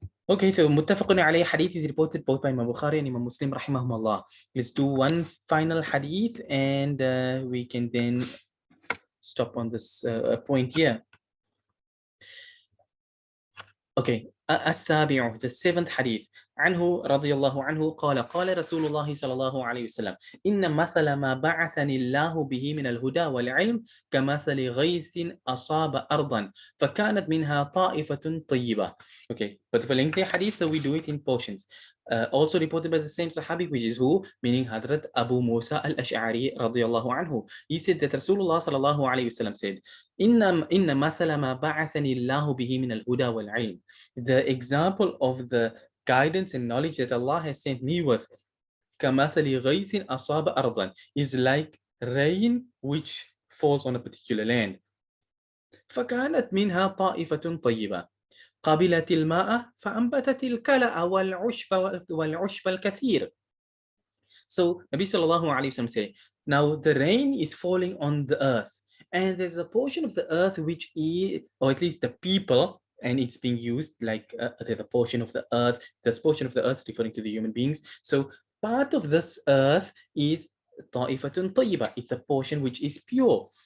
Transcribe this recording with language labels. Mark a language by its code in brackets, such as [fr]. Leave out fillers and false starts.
[en] Okay, so muttafaqun alayhi hadith is reported both by Imam Bukhari and Imam Muslim rahimahumullah. Let's do one final hadith and we can then stop on this point here. Okay, السابع, the seventh hadith. [ar] عنه رضي الله عنه قال قال رسول الله صلى الله عليه وسلم إن مثل ما بعثني الله به من الهدى والعلم كمثل غيث أصاب أرضا فكانت منها طائفة طيبة. [en] Okay, but for lengthy hadith, we do it in portions. Also reported by the same Sahabi, which is who? Meaning Hadrat Abu Musa al-Ash'ari radiyallahu anhu. He said that Rasulullah sallallahu alayhi wasallam said, [ar] إن مثل ما بعثني الله به من الهدى والعلم. [en] The example of the guidance and knowledge that Allah has sent me with, [ar] كمثل غيث أصاب أرضا, [en] is like rain which falls on a particular land. [ar] فكانت منها طائفة طيبة قبلت الماء فأنبتت الكلأ والعشب الكثير. [en] So Nabi sallallahu alayhi wasallam say, now the rain is falling on the earth, and there's a portion of the earth which is, or at least the people, and it's being used like there's a portion of the earth, this portion of the earth referring to the human beings. So part of this earth is ta'ifatun tayyiba, it's a portion which is pure.